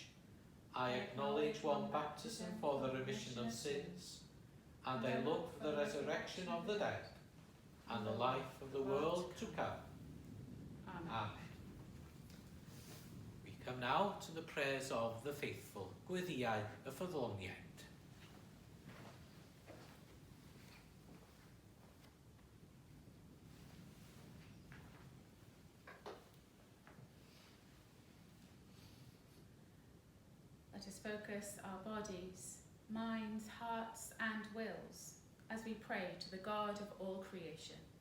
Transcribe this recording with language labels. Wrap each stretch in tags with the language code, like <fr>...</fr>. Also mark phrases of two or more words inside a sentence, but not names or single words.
<en>I acknowledge one baptism for the remission of sins, and I look for the resurrection of the dead and the life of the world to come. Amen. We come now to the prayers of the faithful.</en> <cy>Wedi'r y ffyddloniaid.</cy> <en>Let us focus our bodies, minds, hearts and wills as we pray to the God of all creation.</en>